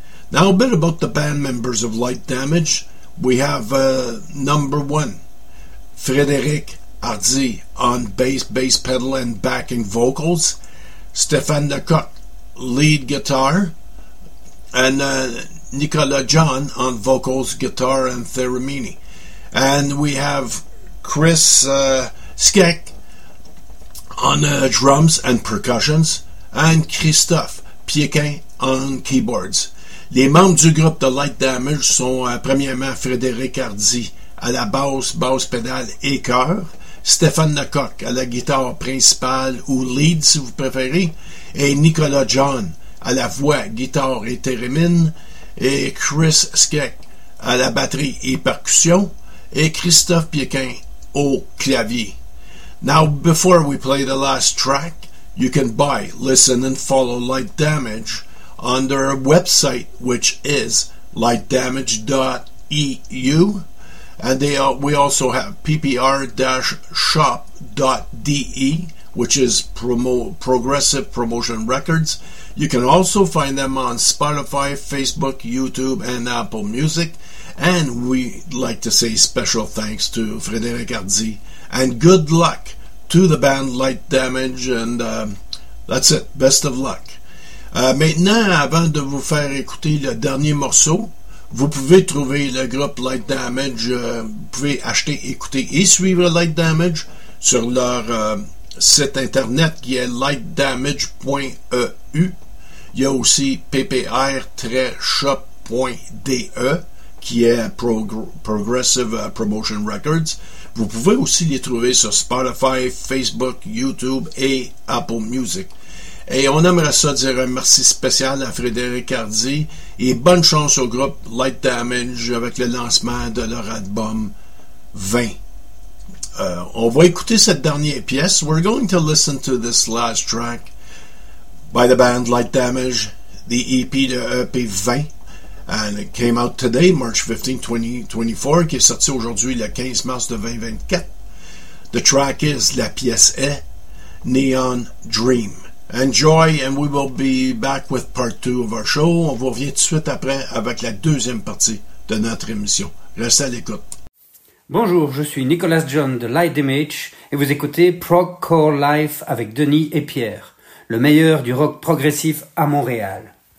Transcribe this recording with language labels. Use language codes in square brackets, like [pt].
[en] Now, a bit about the band members of Light Damage. We have number one, Frédéric Hardy on bass pedal and backing vocals, Stéphane Lecoq lead guitar, and Nicolas John on vocals, guitar, and theremin. And we have Chris Skek on drums and percussions, and Christophe Piequin on keyboards. [fr] Les membres du groupe de Light Damage sont premièrement Frédéric Hardy à la basse, basse pédale et chœur, Stéphane Lecoq à la guitare principale ou lead si vous préférez, et Nicolas John à la voix, guitare et theremin, et Chris Skek à la batterie et percussion, et Christophe Piequin au clavier. [en] Now, before we play the last track, you can buy, listen, and follow Light Damage on their website, which is lightdamage.eu, and we also have ppr-shop.de, which is Progressive Promotion Records. You can also find them on Spotify, Facebook, YouTube, and Apple Music. And we'd like to say special thanks to Frédéric Hardy, and good luck to the band Light Damage, and that's it, best of luck. [fr] Maintenant, avant de vous faire écouter le dernier morceau, vous pouvez trouver le groupe Light Damage, vous pouvez acheter, écouter et suivre Light Damage sur leur site internet qui est lightdamage.eu. Il y a aussi ppr-shop.de qui est Progressive Promotion Records. Vous pouvez aussi les trouver sur Spotify, Facebook, YouTube et Apple Music. Et on aimerait ça dire un merci spécial à Frédéric Hardy et bonne chance au groupe Light Damage avec le lancement de leur album 20. On va écouter cette dernière pièce. [en] We're going to listen to this last track by the band Light Damage, the EP de EP 20. [fr] And it came out today, March 15, 2024, qui est sorti aujourd'hui le 15 mars de 2024. [en] The track is, la pièce est, Neon Dream. Enjoy, and we will be back with part two of our show. [fr] On vous revient tout de suite après avec la deuxième partie de notre émission. Restez à l'écoute. Bonjour, je suis Nicolas John de Light Damage et vous écoutez Progcore Life avec Denis et Pierre, le meilleur du rock progressif à Montréal.